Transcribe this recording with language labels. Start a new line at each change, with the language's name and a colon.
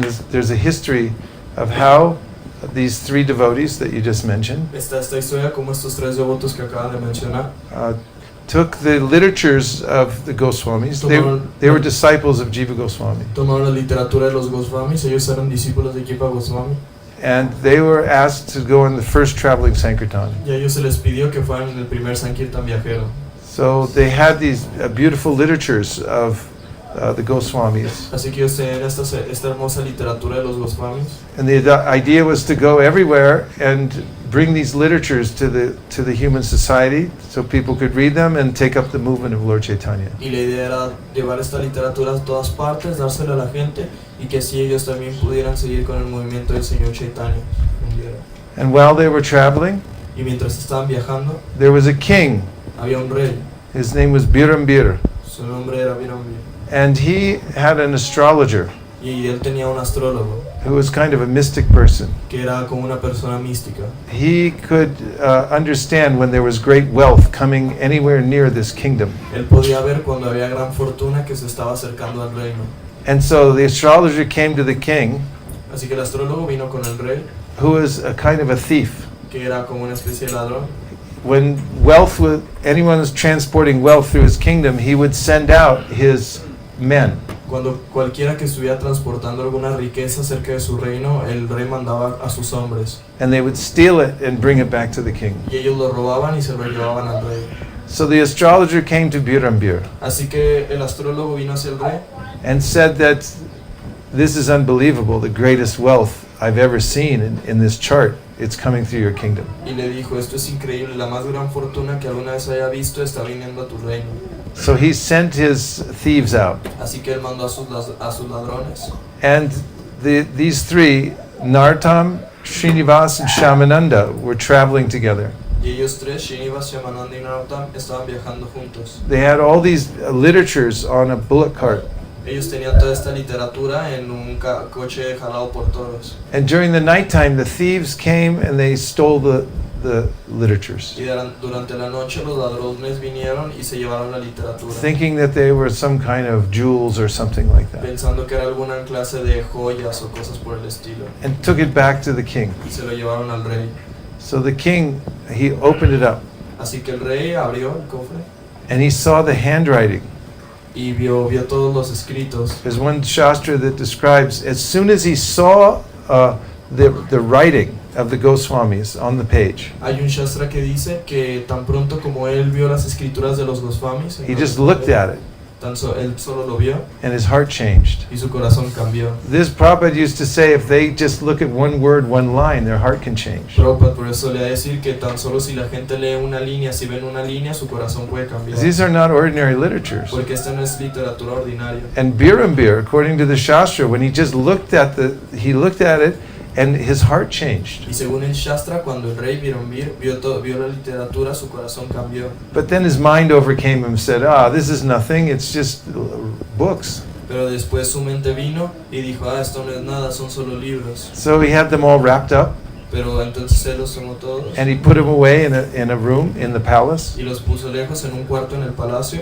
English: There's a history of how these 3 devotees that you just mentioned
Spanish: Esta historia como estos 3 devotos que acaban de mencionar
English: took the literatures of the Goswamis. They were disciples of Jiva Goswami.
Spanish: tomaron la literatura de los Goswamis, ellos eran discípulos de Jiva Goswami,
English: And they were asked to go on the first traveling Sankirtan.
Spanish: y a ellos se les pidió que fueran en el primer Sankirtan viajero.
English: So they had these beautiful literatures of the Goswamis.
Spanish: Así que ellos tenían esta hermosa literatura de los Goswamis.
English: And the idea was to go everywhere and bring these literatures to the human society so people could read them and take up the movement of Lord Chaitanya.
Spanish: Y la idea era llevar esta literatura a todas partes, dársela a la gente y que así ellos también pudieran seguir con el movimiento del Señor Chaitanya.
English: And while they were traveling,
Spanish: Y mientras estaban viajando,
English: there was a king.
Spanish: había un rey.
English: His name was Birambir.
Spanish: Su nombre era Virambir.
English: And he had an astrologer
Spanish: Y él tenía un astrólogo
English: who was kind of a mystic person.
Spanish: que era como una persona mística.
English: He could understand when there was great wealth coming anywhere near this kingdom.
Spanish: Él podía ver cuando había gran fortuna que se estaba acercando al reino.
English: And so the astrologer came to the king,
Spanish: Así que el astrólogo vino con el rey,
English: who was a kind of a thief.
Spanish: que era como una especie de ladrón.
English: When anyone was transporting wealth through his kingdom, he would send out his men.
Spanish: Cuando cualquiera que estuviera transportando alguna riqueza cerca de su reino, el rey mandaba a sus hombres.
English: And they would steal it and bring it back to the king.
Spanish: Y ellos lo robaban y se lo llevaban al rey.
English: So the astrologer came to Birambir
Spanish: Así que el astrólogo vino hacia el rey
English: and said that this is unbelievable, the greatest wealth I've ever seen in this chart. It's coming through your kingdom.
Spanish: y le dijo, esto es increíble, la más gran fortuna que alguna vez haya visto está viniendo a tu reino.
English: So he sent his thieves out.
Spanish: Así que él mandó a sus ladrones.
English: And these three, Nartam, Srinivas, and Shamananda, were traveling together.
Spanish: Y ellos tres, Srinivas, Shamananda y Narottam, estaban viajando juntos.
English: They had all these literatures on a bullock cart.
Spanish: Ellos tenían toda esta literatura en un coche jalado por toros.
English: And during the nighttime, the thieves came and they stole the literatures,
Spanish: Y durante la noche los ladrones vinieron y se llevaron la literatura,
English: thinking that they were some kind of jewels or something like that,
Spanish: pensando que era alguna clase de joyas o cosas por el estilo.
English: and took it back to the king.
Spanish: Y se lo llevaron al rey.
English: So the king, he opened it up
Spanish: Así que el rey abrió el cofre
English: and he saw the handwriting.
Spanish: y vio todos los escritos.
English: There's one shastra that describes, as soon as he saw the writing of the Goswamis on the page,
Spanish: Hay un shastra que dice que tan pronto como él vio las escrituras de los Goswamis,
English: he just looked at it
Spanish: él solo lo vio
English: and his heart changed.
Spanish: y su corazón cambió.
English: This Prabhupada used to say, if they just look at one word, one line, their heart can change.
Spanish: Prabhupada por eso le va a decir que tan solo si la gente lee una línea, si ven una línea, su corazón puede cambiar.
English: These are not ordinary literatures.
Spanish: Porque esta no es literatura ordinaria.
English: And Birambir, according to the Shastra, when he just looked at it and his heart changed.
Spanish: Y según el Shastra, cuando el rey Virambir vio la literatura, su corazón cambió.
English: But then his mind overcame him and said, this is nothing, it's just books.
Spanish: Pero después su mente vino y dijo, esto no es nada, son solo libros.
English: So he had them all wrapped up
Spanish: Pero entonces él los tomó todos
English: and he put them away in a room in the palace,
Spanish: y los puso lejos en un cuarto en el palacio